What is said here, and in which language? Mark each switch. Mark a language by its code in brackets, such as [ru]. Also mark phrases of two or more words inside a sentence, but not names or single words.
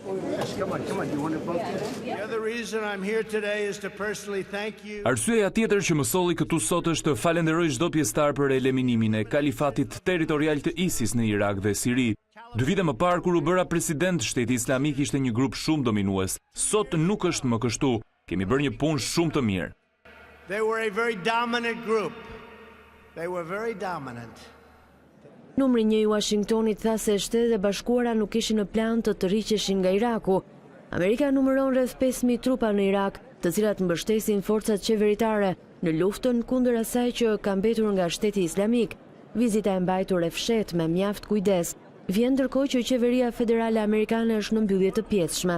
[sq] Arsyeja tjetër që më solli këtu sot është të falenderoj çdo pjesëtar për eliminimin e kalifatit territorial të ISIS në Irak dhe Siri. 2 vite më parë kur u bëra president, Shteti Islamik ishte një grup shumë dominues. Sot nuk është më kështu. Kemi bërë një punë shumë të mirë. [en] They were a very dominant group. They were very dominant. [sq] Numri 1 i Washingtonit tha se Shtetet e Bashkuara nuk kishin në plan të tërhiqeshin nga Iraku. Amerika numëron rreth 5.000 trupa në Irak, të cilat mbështesin forcat qeveritare në luftën kundër asaj që ka mbetur nga Shteti Islamik. Vizita e mbajtur e fshet me mjaft kujdes vjen ndërkohë që qeveria federale amerikane është në mbyllje të pjesshme.